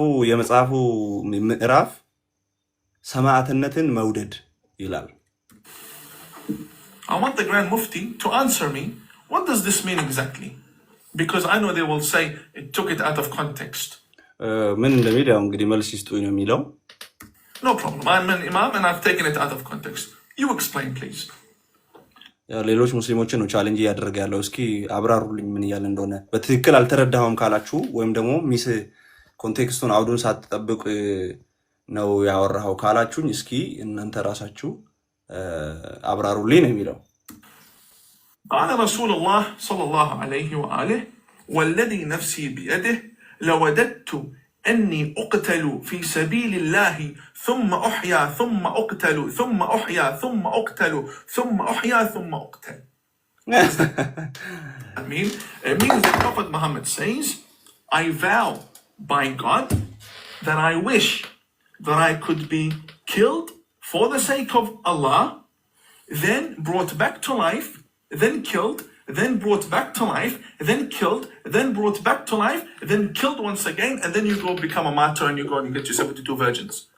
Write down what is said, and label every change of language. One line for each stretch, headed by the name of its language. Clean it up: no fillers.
Amharic: የመጽሐፉ ምዕራፍ ሰማዕትነትን መውደድ ይላል።
English: I want the Grand Mufti to answer me, what does this mean exactly? Because I know they will say it took it out of context.
Amharic: ምን እንደሚል ያው እንግዲህ መልስ ይስጡኝ ነው የሚለው።
English: No problem. I'm an imam and I've taken it out of context. You explain, please.
Amharic: ሌሎች ሙስሊሞችን ነው ቻሌንጅ እያደረገ ያለው። እስኪ አብራሩልኝ ምን እያለ እንደሆነ። በትክክል አልተረዳኸውም ካላችሁ ወይም ደግሞ ሚስ ኮንቴክስቱን አውዱን ሳትጠብቅ ነው ያወራኸው ካላችሁኝ እስኪ እናንተ ራሳችሁ አብራሩልኝ ነው የሚለው።
Arabic: قال رسول الله صلى الله عليه وآله والذي نفسي بيده لوددت أني أقتل في سبيل الله ثم أحيا ثم أقتل ثم أحيا ثم أقتل ثم أحيا ثم أقتل.
English: It means that Prophet Muhammad says, I vow by God that I wish that I could be killed for the sake of Allah, then brought back to life, then killed, then brought back to life, then killed, then brought back to life, then killed once again, and then you go become a martyr and you go and get your 72 virgins.